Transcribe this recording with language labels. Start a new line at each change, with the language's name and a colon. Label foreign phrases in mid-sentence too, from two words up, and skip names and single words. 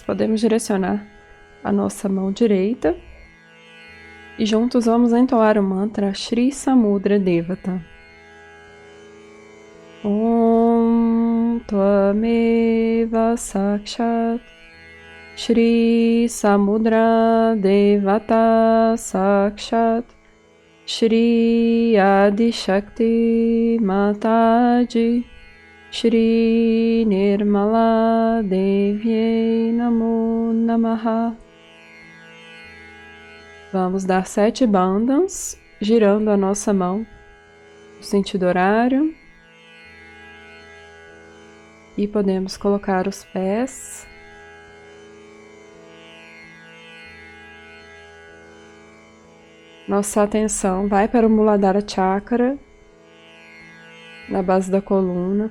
Portuguese: Podemos direcionar a nossa mão direita e juntos vamos entoar o mantra Shri Samudra Devata.
Sanskrit: ॐ त्वमेव साक्षात् श्री समुद्र देवता साक्षात् श्री आदि शक्ति माताजी श्री निर्मला देव्यै नमो नमः.
Portuguese: Vamos dar 7 bandhas, girando a nossa mão no sentido horário. E podemos colocar os pés. Nossa atenção vai para o Muladhara Chakra, na base da coluna.